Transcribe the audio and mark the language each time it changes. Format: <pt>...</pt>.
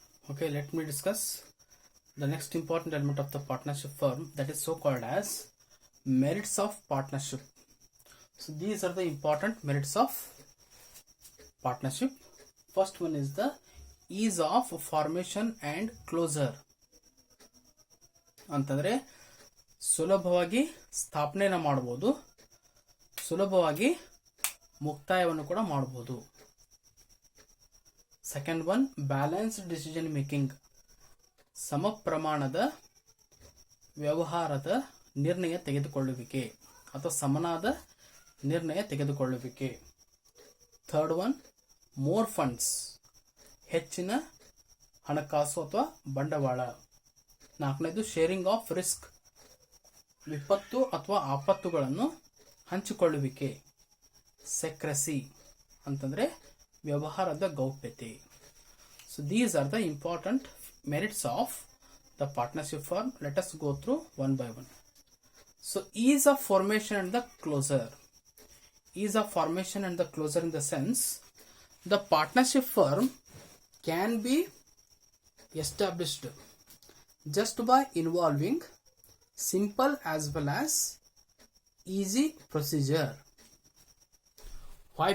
<en>Okay, let me discuss the next important element of the partnership firm, that is so called as merits of partnership. So these are the important merits of partnership. First one is the ease of formation and closure.</en> <kn>ಅಂತಂದ್ರೆ ಸುಲಭವಾಗಿ ಸ್ಥಾಪನೆಯನ್ನು ಮಾಡಬಹುದು, ಸುಲಭವಾಗಿ ಮುಕ್ತಾಯವನ್ನು ಕೂಡ ಮಾಡಬಹುದು.</kn> <en>second one balanced decision making,</en> <kn>ಸಮ ಪ್ರಮಾಣದ ವ್ಯವಹಾರದ ನಿರ್ಣಯ ತೆಗೆದುಕೊಳ್ಳುವಿಕೆ ಅಥವಾ ಸಮನಾದ ನಿರ್ಣಯ ತೆಗೆದುಕೊಳ್ಳುವಿಕೆ.</kn> <en>third one more funds,</en> <kn>ಹೆಚ್ಚಿನ ಹಣಕಾಸು ಅಥವಾ ಬಂಡವಾಳ. ನಾಲ್ಕನೇದು</kn> <en>sharing of risk,</en> <kn>ವಿಪತ್ತು ಅಥವಾ ಆಪತ್ತುಗಳನ್ನು ಹಂಚಿಕೊಳ್ಳುವಿಕೆ. ಸೆಕ್ರೆಸಿ ಅಂತಂದ್ರೆ ವ್ಯವಹಾರದ ಗೌಪ್ಯತೆ.</kn> <en>So these are the important merits of the partnership firm. Let us go through one by one. So ease of formation and the closure. Ease of formation and the closure in the sense, the partnership firm can be established just by involving simple as well as easy procedure. Why?</en>